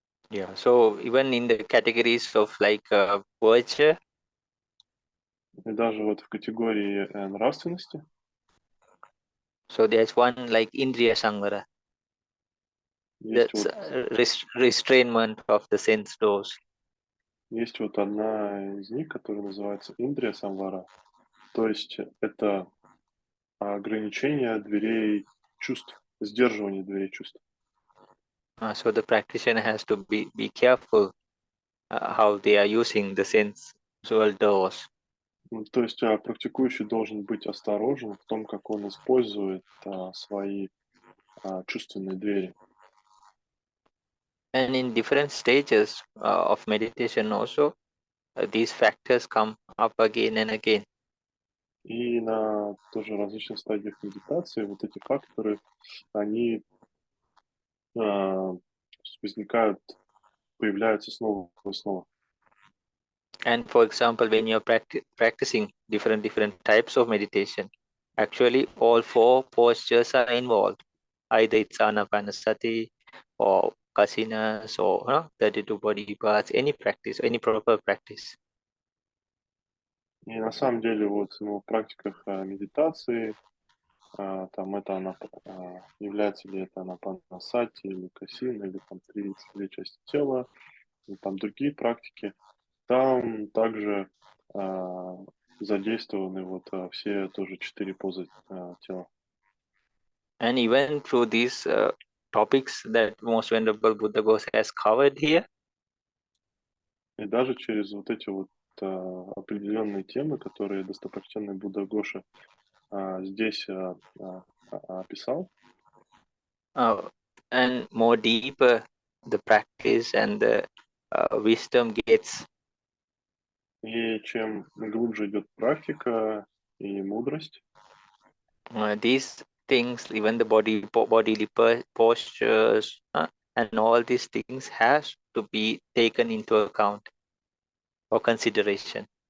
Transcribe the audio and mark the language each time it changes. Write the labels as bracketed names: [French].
[English] Yeah, so even in the categories of like virtue, [Russian] И даже вот в категории нравственности [English] so there's one like Indriya Samvara, [Russian] есть [English] that's [Russian] вот, [English] restrainment of the sense doors. [Russian] есть вот одна из них, которая называется Индрия Самвара. То есть это ограничение дверей чувств, сдерживание дверей чувств. [English] So the practitioner has to be careful how they are using the sensual doors. [Russian] То есть практикующий должен быть осторожен в том, как он использует свои чувственные двери. [English] And in different stages of meditation also, these factors come up again and again. [Russian] И на тоже различных стадиях медитации вот эти факторы, они возникают, появляются снова и снова. [English] And for example, when you're practicing different types of meditation, actually all four postures are involved. Either it's anapanasati or kasinas or 32 body parts, any practice, any proper practice. [Russian] И на самом деле вот в практиках медитации, там это является ли это анапанасати или касина, или там две части тела, и там другие практики, там также задействованы вот все тоже 4 позы тела. [English] And even through these topics that Most Venerable Buddha Ghost has covered here, [Russian] И даже через вот эти вот определенные темы, которые достопочтенный Будда Гоша здесь описал, [English] and more deeper the practice and the wisdom gets, [Russian] и чем глубже идет практика и мудрость, [English] these things, even the bodily postures and all these things has to be taken into account or consideration.